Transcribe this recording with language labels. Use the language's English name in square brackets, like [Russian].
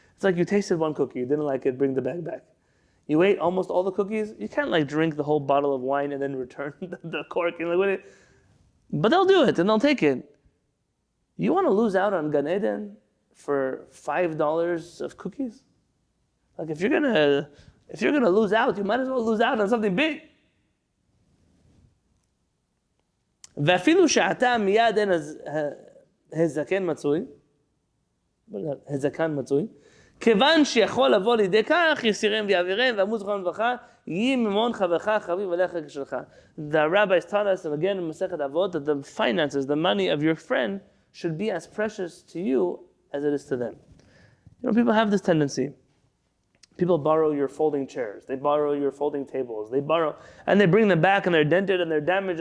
[English] It's like you tasted one cookie, you didn't like it, bring the bag back. You ate almost all the cookies, you can't drink the whole bottle of wine and then return the cork. But they'll do it and they'll take it. You want to lose out on Gan Eden for $5 of cookies? If you're gonna lose out, you might as well lose out on something big. [Hebrew] ואפילו שעתה מיד אין הזקן מצוי, כיוון שיכול לבוא לידי כך, יסירם ויעבירם, ועמוד זכרון לברכה, יהי ממון חברך חביב עליך כשלך. [English] The rabbis taught us, and again in Masechet Avot, that the finances, the money of your friend, should be as precious to you as it is to them. People have this tendency. People borrow your folding chairs. They borrow your folding tables. They borrow, and they bring them back, and they're dented, and they're damaged.